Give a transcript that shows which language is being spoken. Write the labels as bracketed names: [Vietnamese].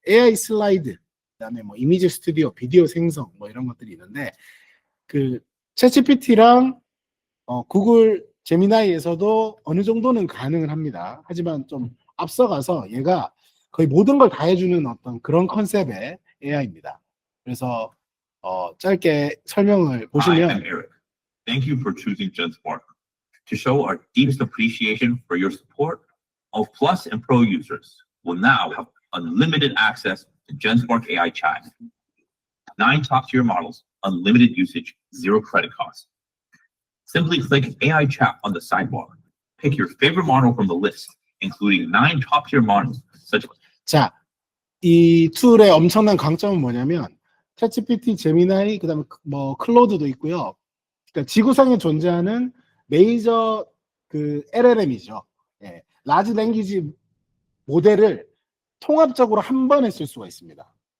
[Korean] AI 슬라이드, 그다음에 뭐 이미지 스튜디오, 비디오 생성 뭐 이런 것들이 있는데 그 챗GPT랑 구글 제미나이에서도 어느 정도는 가능은 합니다. 하지만 좀 앞서가서 얘가 거의 모든 걸 다 해주는 어떤 그런 컨셉의 AI입니다. 그래서 짧게 설명을 [English] Hi, [Korean] 보시면 [English] I'm Eric. Thank you for choosing GenSpark. To show our deepest appreciation for your support, all Plus and Pro users will now have unlimited access to GenSpark AI Chat. 9 top-tier models, unlimited usage, 0 credit costs. Simply click AI Chat on the sidebar. Pick your favorite model from the list, including 9 top-tier models such as [Korean] 자, 이 툴의 엄청난 강점은 뭐냐면 챗GPT, 제미나이, 그다음에 뭐 클로드도 있고요. 그러니까 지구상에 존재하는 메이저 그 LLM이죠. 예, 라지 랭귀지 모델을 통합적으로 한 번에 쓸 수가 있습니다.